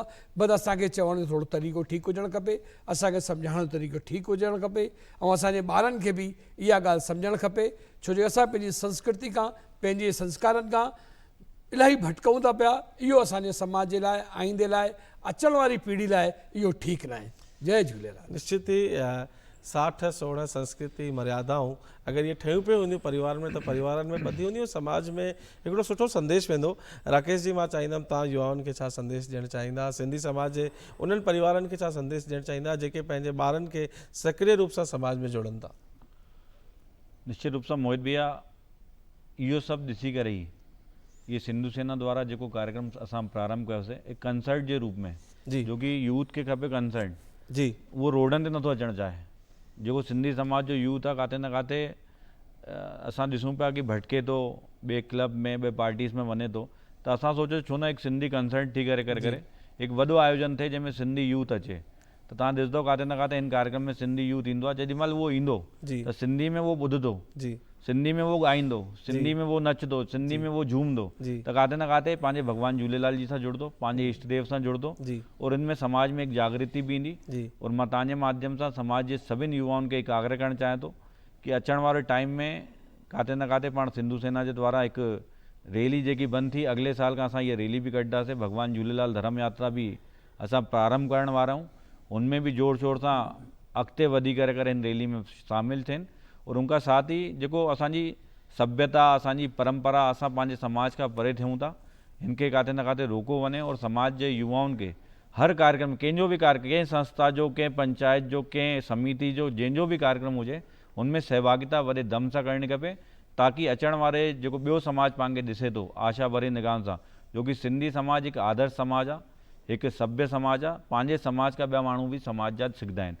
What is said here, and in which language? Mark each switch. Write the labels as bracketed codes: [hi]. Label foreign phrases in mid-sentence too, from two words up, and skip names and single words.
[sd] बसि असांखे चवण जो थोरो तरीक़ो ठीकु हुजणु खपे, असांखे सम्झाइण जो तरीक़ो ठीकु हुजणु खपे, ऐं असांजे ॿारनि खे बि इहा ॻाल्हि सम्झणु खपे। छो जो असां पंहिंजी संस्कृति खां, पंहिंजे संस्कारनि खां इलाही भटकूं था पिया। इहो असांजे समाज जे लाइ, आईंदे लाइ, अचण वारी पीढ़ी लाइ इहो ठीकु न आहे। जय झूलेलाल। निश्चित ही 60 16 संस्कृति मर्यादाऊं अगर ये ठहियूं पियूं हूंदियूं परिवार में, तो परिवारनि में ॿधी हूंदियूं, समाज में हिकिड़ो सुठो संदेश वेंदो। राकेश जी, मां चाहींदुमि तव्हां युवाउनि खे छा संदेश ॾियणु चाहींदा, सिंधी समाज जे उन्हनि परिवारनि खे छा संदेश ॾियणु चाहींदा जेके पंहिंजे ॿारनि खे सक्रिय रूप सां समाज में जोड़नि था? निश्चित रूप सां मोहित भैया, इहो सभु ॾिसी करे ई ये सिंधु सेना द्वारा जेको कार्यक्रम असां प्रारंभ कयोसीं, एक कंसर्ट जे रूप में जी, जो कि यूथ खे खपे कंसर्ट, जी, उहो रोडनि ते नथो अचणु चाहे। जेको सिंधी समाज जो यूथ आहे काथे न काथे असां ॾिसूं पिया कि भटके थो, ॿिए क्लब में, ॿिए पार्टीज़ में वञे थो, त असां सोचो छो न हिकु सिंधी कंसर्ट थी करे हिकु वॾो आयोजन थिए जंहिंमें सिंधी यूथ अचे। त तव्हां ॾिसंदो काथे न काथे हिन कार्यक्रम में सिंधी यूथ ईंदो आहे। जेॾी महिल उहो ईंदो जी, त सिंधी में उहो ॿुधंदो, जी, सिंधी में वो ॻाईंदो, सिंधी में वो नचंदो, सिंधी में वो झूमंदो, जी, त काथे न काथे पंहिंजे भॻवान झूलेलाल जी सां जुड़ंदो, पंहिंजे इष्ट देव सां जुड़ंदो, जी, [hi] और इनमें समाज में एक जागृति भी ईंदी। [sd] जी, और मां तव्हांजे माध्यम सां समाज जे सभिनी युवाउनि खे हिकु आग्रह करणु चाहियां थो कि अचण वारे टाइम में काथे न काथे पाण सिंधु सेना जे द्वारा हिकु रैली जेकी बंदि थी, अॻिले साल खां असां इहा रैली बि कढंदासीं। भॻवान झूलेलाल धर्म यात्रा बि असां प्रारंभ करण वारा आहियूं। उनमें भी जोर शोर सां अॻिते वधी करे हिन रैली में शामिल थियनि। और उनखां साथ ई जेको असांजी सभ्यता, असांजी परंपरा, असां पंहिंजे समाज खां परे थियूं था, इनके काथे न काथे रोको वञे और समाज जे युवाउनि खे हर कार्यक्रम, कंहिंजो बि कार्यक्रम, कंहिं संस्था जो, कंहिं पंचायत जो, कंहिं समिति जो, जंहिंजो बि कार्यक्रम हुजे, उनमें सहभागिता वॾे दम सां करणी खपे, ताकि अचण वारे जेको ॿियो समाज पाण खे ॾिसे थो आशा भरी निगाहनि सां, जो कि सिंधी समाज हिकु आदर्श समाज आहे, हिकु सभ्य समाज आहे, पंहिंजे समाज खां ॿिया माण्हू बि समाज जा सिखंदा आहिनि।